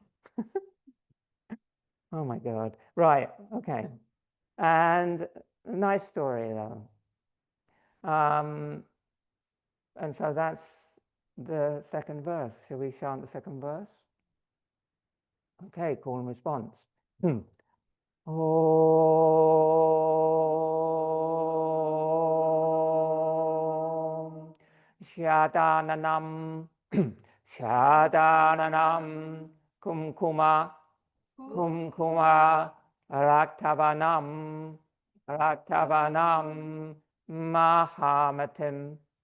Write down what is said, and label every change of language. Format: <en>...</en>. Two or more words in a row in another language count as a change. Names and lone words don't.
<en>Oh my God. Right, okay. And a nice story, though. And so that's the second verse. Shall we chant the second verse? Okay, call and response.</en> <sa>Om Shadananam Shadananam Kumkuma Kumkuma Raktavanam Raktavanam Mahamatim</sa>